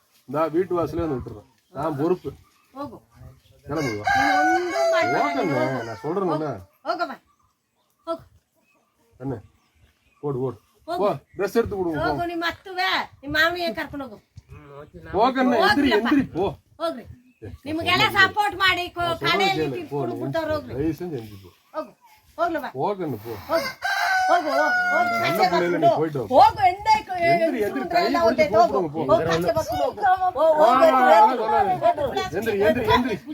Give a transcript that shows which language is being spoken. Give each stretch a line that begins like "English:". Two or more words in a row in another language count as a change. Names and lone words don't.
Tamil: இந்த வீட்டு வாசலே வந்து விட்டுறோம். நான் பொறுப்பு. கிளம்புவா, நான் சொல்றேன் என்ன, போடு போடு, போ, ட்ரெஸ் எடுத்து கொடுங்க. போகண்ணே, எந்திரி எந்திரி, போ.
Kannada: ನಿಮಗೆಲ್ಲ ಸಪೋರ್ಟ್ ಮಾಡಿ ಕಡೆಯಲ್ಲಿ ಕಿತ್ಕೊಂಡು ಬಿಟ್ಟವರು ಹೋಗ್ರಿ. ದಯವಿಟ್ಟು ಎந்திರಿ ಪೋ. ಹೋಗಣ್ಣ, ಪೋ. ಹೋಗು
Tamil: ನನ್ನ பிள்ளைல நீ போய்ட்டு
Kannada: ಹೋಗು ಎಂದೈ
Tamil: எந்திரி எந்திரி, கை பிடிச்சு போடுங்க, போ.
Kannada: ಹೋಗು
Tamil: எந்திரி எந்திரி எந்திரி.